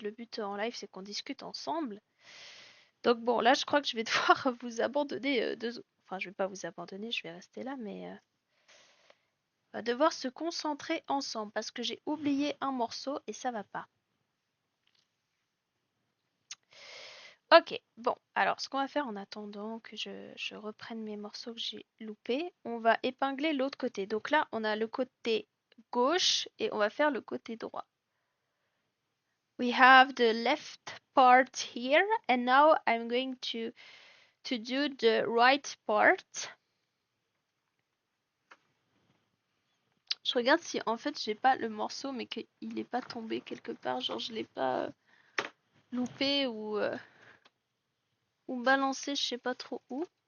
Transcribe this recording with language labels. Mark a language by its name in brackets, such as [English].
[French] Le but en live, c'est qu'on discute ensemble. Donc bon, là, je crois que je vais devoir vous abandonner Enfin, je vais pas vous abandonner, je vais rester là, mais on va devoir se concentrer ensemble parce que j'ai oublié un morceau et ça va pas. Ok, bon, alors ce qu'on va faire en attendant que je reprenne mes morceaux que j'ai loupés, on va épingler l'autre côté. Donc là, on a le côté gauche et on va faire le côté droit. [English] We have the left part here and now I'm going to do the right part. [French] Je regarde si en fait j'ai pas le morceau mais qu'il est pas tombé quelque part, genre je l'ai pas loupé ou balancé je sais pas trop où.